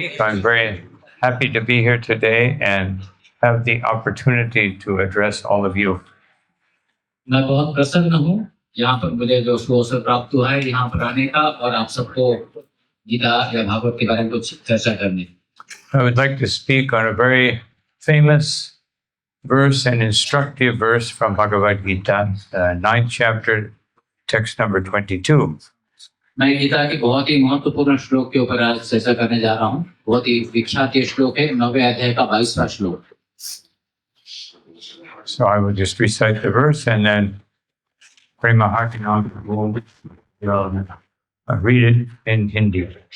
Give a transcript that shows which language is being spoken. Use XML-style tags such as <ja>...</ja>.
<en>So I'm very happy to be here today and have the opportunity to address all of you.</en> <hi>मैं बहुत प्रसन्न हूँ यहाँ पर मुझे जो अवसर प्राप्त हुआ है यहाँ पर आने का और आप सबको गीता या भागवत के बारे में कुछ चर्चा करने।</hi> <en>I would like to speak on a very famous verse and instructive verse from Bhagavad Gita, 9th chapter, text number 22.</en> <hi>मैं गीता के बहुत ही महत्वपूर्ण श्लोक के ऊपर आज चर्चा करने जा रहा हूँ। बहुत ही विख्यात ये श्लोक है, 9वें अध्याय का 22वां श्लोक।</hi> <en>So I will just recite the verse and then Prema Hartinam will read it in Hindi.</en>